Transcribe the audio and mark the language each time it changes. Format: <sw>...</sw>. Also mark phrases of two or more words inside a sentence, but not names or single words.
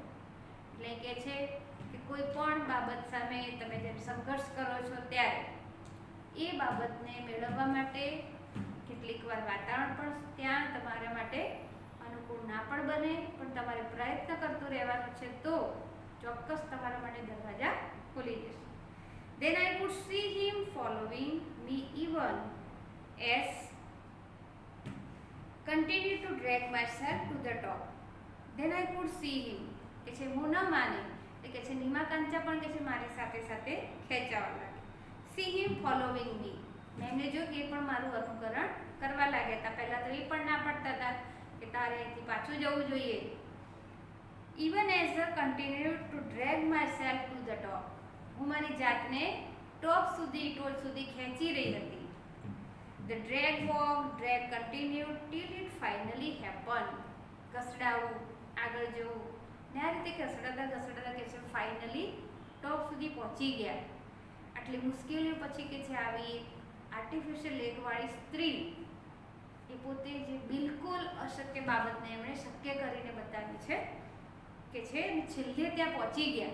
<gu>એટલે કે છે કે કોઈ પણ બાબત સામે તમે જેમ સંઘર્ષ કરો છો ત્યારે એ બાબતને મેળવવા માટે કેટલીક વાર વાતાવરણ પણ ત્યાં તમારા માટે અનુકૂળ ના પણ બને, પણ તમારે પ્રયત્ન કરતું રહેવાનું છે તો ચોક્કસ તમારા માટે દરવાજા ખુલી જશે.</gu> <en>Then I could see him following me even as continued to drag myself to the top. Then I could see him,</en> <gu>કે છે હું ન માની, કે છે નીમા કાંચા પણ કે છે મારી સાથે સાથે ખેંચાવા લાગે.</gu> <en>See him following me,</en> <gu>એમને જો કે પણ મારું અનુકરણ કરવા લાગ્યા હતા. પહેલા તો એ પણ ના પડતા હતા કે તારે અહીંથી પાછું જવું જોઈએ.</gu> <en>Even as I continued to drag myself to the top,</en> <gu>હું મારી જાતને ટોપ સુધી, ટોચ સુધી ખેંચી રહી હતી.</gu> <en>The drag walked, drag continued till it finally happened.</en> <gu>ઘસડાવું, આગળ જવું, ને આ રીતે ઘસડાતા કે છે</gu> <en>finally top</en> <gu>સુધી પહોંચી ગયા. આટલી મુશ્કેલીઓ પછી કે છે આવી આર્ટિફિશિયલ લેગવાળી સ્ત્રી એ પોતે જે બિલકુલ અશક્ય બાબતને એમણે શક્ય કરીને બતાવી છે, કે છે છેલ્લે ત્યાં પહોંચી ગયા.</gu>